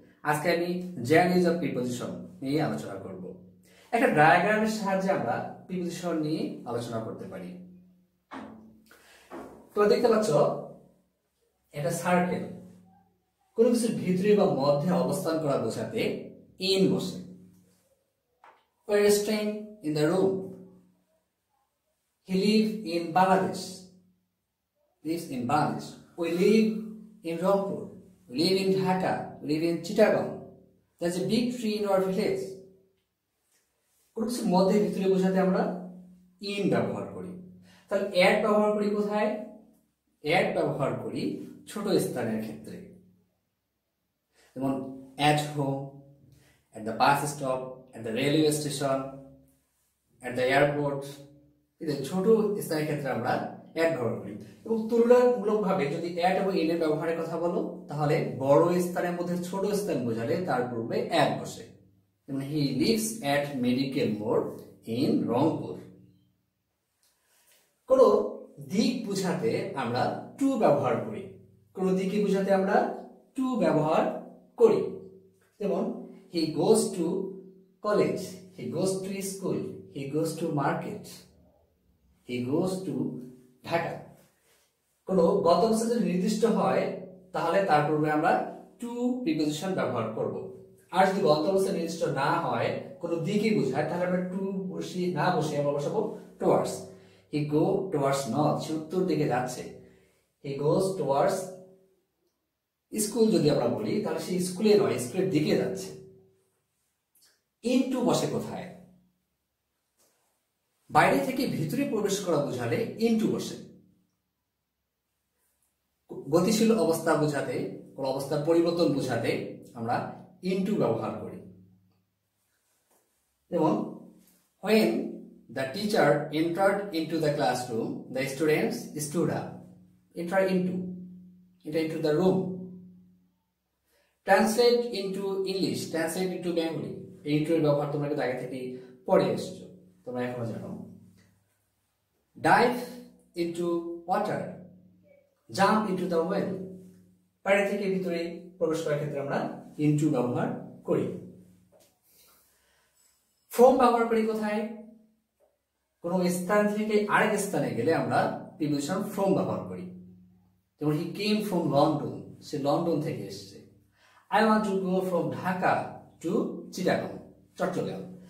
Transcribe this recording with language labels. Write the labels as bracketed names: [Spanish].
[Bangla] আজকে আমি general use of preposition নিয়ে আলোচনা করব। একটা ডায়াগ্রামের সাহায্যে আমরা প্রিপোজিশন নিয়ে আলোচনা করতে পারি। তোমরা দেখতে পাচ্ছ এটা সার্কেল, কোন কিছুর ভিতরে বা মধ্যে অবস্থান করা বোঝাতে ইন বসে। [English] We are staying in the room. He lives in Bangladesh. Lives in Bangladesh. We live in Rangpur. We live in Dhaka. We live in Chittagong. There's a big tree in our village. [Bangla] কোন কিছুর মধ্যে ভিতরে বোঝাতে আমরা in ব্যবহার করি। তাহলে at ব্যবহার করি কোথায়? [English] at [Bangla] ব্যবহার করি ছোট স্থানের ক্ষেত্রে, যেমন [English] At home, at the bus stop, at the railway station, at the airport। [Bangla] ছোট স্থানের ক্ষেত্রে আমরা অ্যাট ব্যবহার করি। এবং তুলনামূলকভাবে যদি অ্যাট এবং ইন এর ব্যবহারের কথা বলো, তাহলে বড় স্থানের মধ্যে ছোট স্থান বোঝালে তার পূর্বে অ্যাট বসে। যেমন [English] he lives at medical moor in Rangpur. [Bangla] কোন দিক বোঝাতে আমরা টু ব্যবহার করি, কোন দিকে বোঝাতে আমরা টু ব্যবহার করি। যেমন [English] he goes to college, he goes to school, he goes to market, he goes to Dhaka. [Bangla] কোন গন্তব্য যদি নির্দিষ্ট হয় তাহলে তার পূর্বে আমরা টু প্রিপোজিশন ব্যবহার করব। আর যদি গন্তব্য নির্দিষ্ট না হয়, কোন দিকে বোঝায়, তাহলে আমরা টু না বসে আমরা বসাবো towards. [English] he go towards north, [Bangla] সে উত্তর দিকে যাচ্ছে। [English] he goes towards [Bangla] স্কুল যদি আমরা বলি, তাহলে সে স্কুলে নয়, স্কুলের দিকে যাচ্ছে। ইনটু বসে কোথায়? বাইরে থেকে ভিতরে প্রবেশ করা বোঝালে ইনটু বসে। গতিশীল অবস্থা বোঝাতে, কোন অবস্থার পরিবর্তন বোঝাতে আমরা ইনটু ব্যবহার করি। যেমন [English] when the teacher entered into the classroom, the students stood up. Enter into the room. Translate into English, translate into Bengali। [Bangla] এই ইন্টু এর ব্যবহার তোমরা কিন্তু আগে থেকে পড়ে এসেছো, তোমরা এখনো জানো। [English] dive into water, jump into the well। [Bangla] বাইরে থেকে ভিতরে প্রবেশ করার ক্ষেত্রে আমরা ইনটু ব্যবহার করি। ফ্রম ব্যবহার করি কোথায়? কোন স্থান থেকে আরেক স্থানে গেলে আমরা প্রিপোজিশন ফ্রম ব্যবহার করি। যেমন [English] he came from London, [Bangla] say London থেকে এসেছে। [English] I want to go from Dhaka to Chittagong, Chattogram.